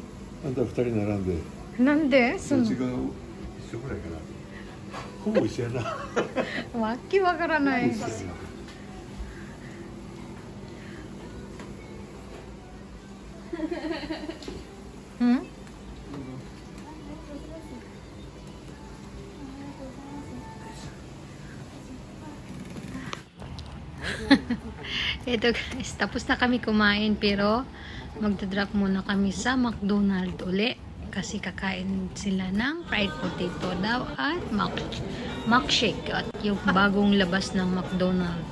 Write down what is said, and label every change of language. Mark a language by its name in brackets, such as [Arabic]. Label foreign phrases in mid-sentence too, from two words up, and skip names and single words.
[Japanese] あんた二人並んでなんで？そっちが一緒ぐらいかな。ほぼ一緒やな。わけわからない。 [Filipino] うん Ito guys, tapos na kami kumain pero magdadrop muna kami sa McDonald's uli kasi kakain sila ng [English] fried potato [Filipino] daw at milkshake at yung bagong labas ng McDonald's.